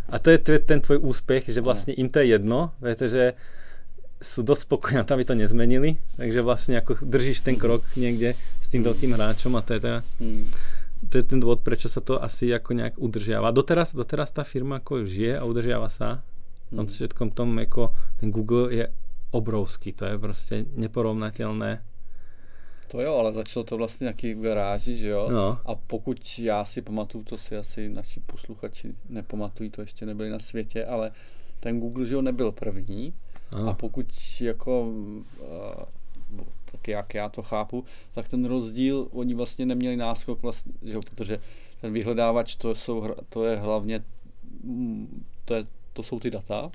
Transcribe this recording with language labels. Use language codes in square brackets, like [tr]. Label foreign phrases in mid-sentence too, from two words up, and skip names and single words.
[sk] A to je ten tvoj úspech, že vlastne im to je jedno, pretože sú dosť spokojní, aby to nezmenili, takže vlastne ako držíš ten krok niekde s tým veľkým hráčom a to je ten dôvod, prečo sa to asi ako nejak udržiava. Doteraz tá firma ako žije a udržiava sa. Tam všetkom tom ako ten Google je obrovský, to je proste neporovnateľné. [cs] To jo, ale začalo to vlastně nějaký v garáži, že jo? No. A pokud já si pamatuju, to si asi naši posluchači nepamatují, to ještě nebyli na světě, ale ten Google, že jo, nebyl první. A pokud jako, tak jak já to chápu, tak ten rozdíl, oni vlastně neměli náskok vlastně, že jo, protože ten vyhledávač, to je hlavně, to jsou ty data.